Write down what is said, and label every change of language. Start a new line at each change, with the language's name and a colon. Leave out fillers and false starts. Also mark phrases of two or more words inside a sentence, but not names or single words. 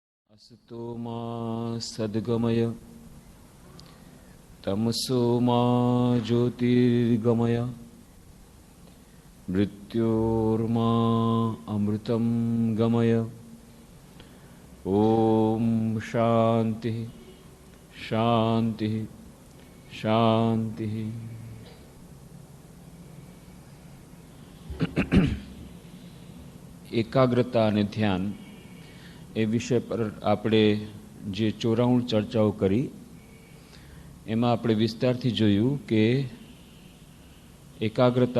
Sanskrit: असतो मा सद्गमय तमसो मा ज्योतिर्गमय मृत्योर्मा अमृतं गमय। ओम शांति शांति शांति।
Gujarati: એકાગ્રતા અને ધ્યાન એ વિષય પર આપણે જે 94 ચર્ચાઓ કરી એમાં આપણે વિસ્તારથી જોયું કે એકાગ્રતા